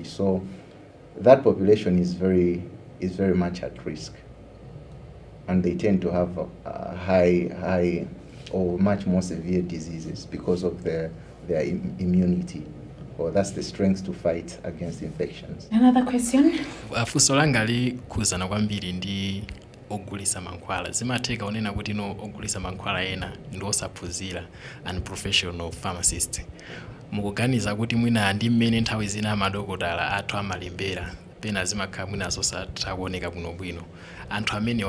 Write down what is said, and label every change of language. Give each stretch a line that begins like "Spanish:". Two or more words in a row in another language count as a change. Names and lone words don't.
English: So that population is very much at risk, and they tend to have high or much more severe diseases because of their immunity, or that's the strength to fight against infections. Another question?
Nyanja: Funso langa likhuzana kwambiri ndi ogulisa mankhwala. Zimatheka onena kuti no ogulisa mankhwala ena ndi osaphunzira
English: unprofessional pharmacist.
Nyanja: Mukuganiza kuti mwina ndi mmene nthawi zina amadokotala athu amalembera pena zimakhala mwina zosatha kuoneka bwinobwino, anthu amenewa